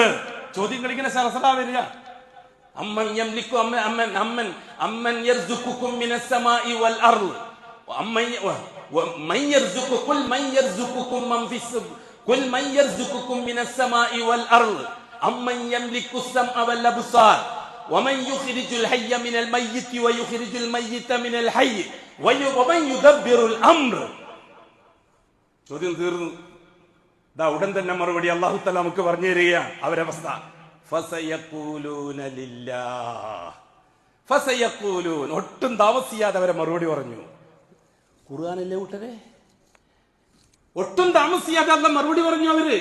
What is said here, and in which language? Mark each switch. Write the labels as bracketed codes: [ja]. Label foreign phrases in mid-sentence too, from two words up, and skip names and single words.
[ml] ചോദ്യങ്ങൾ ഇങ്ങനെ സരസലാ വരിക. [ar] أمن يملك أمن يرزقكم من السماء والأرض من يرزق قل من يرزقكم من في قل من يرزقكم من السماء والأرض أمن يملك السمع والابصار ومن يخرج الحي من الميت ويخرج الميت من الحي ومن يدبر الامر. [ml] ചോദ്യം തീർന്നു. ദാ ഉടൻ തന്നെ മറുപടി അല്ലാഹു തആല നമുക്ക് പറഞ്ഞു തരികയാണ് അവരവസ്ഥ. [ar] فسيقولون لله، فسيقولون, [ml] ഒട്ടും താമസിയാതെ അവരെ മറുപടി പറഞ്ഞു. ഖുർആനല്ലേ കൂട്ടരെ, ഒട്ടും താമസിയാതെ അല്ലാഹ് മറുപടി പറഞ്ഞു അവര്.